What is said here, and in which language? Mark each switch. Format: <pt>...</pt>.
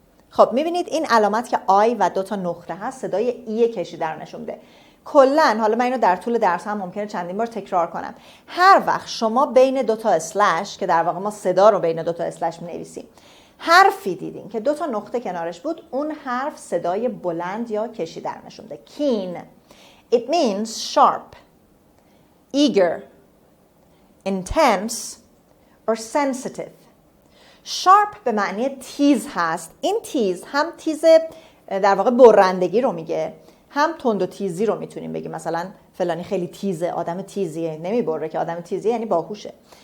<fa>خب میبینید این علامت که آی و 2 نقطه هست صدای ای کشیده رو نشون میده. کلن حالا من اینو در طول درس هم ممکنه چندین بار تکرار کنم. هر وقت شما بین 2 اسلش، که در واقع ما صدا رو بین 2 اسلش می‌نویسیم، حرفی دیدین که 2 نقطه کنارش بود، اون حرف صدای بلند یا کشیده رو نشون میده.</fa> <en>Keen. It means sharp, eager, intense or sensitive.</en> <fa>sharp به معنی تیز هست. این تیز هم تیز در واقع برندگی رو میگه، هم تند و تیزی رو میتونیم بگیم. مثلا فلانی خیلی تیزه، آدم تیزیه، نمیبره که آدم تیزیه یعنی باهوشه.</fa>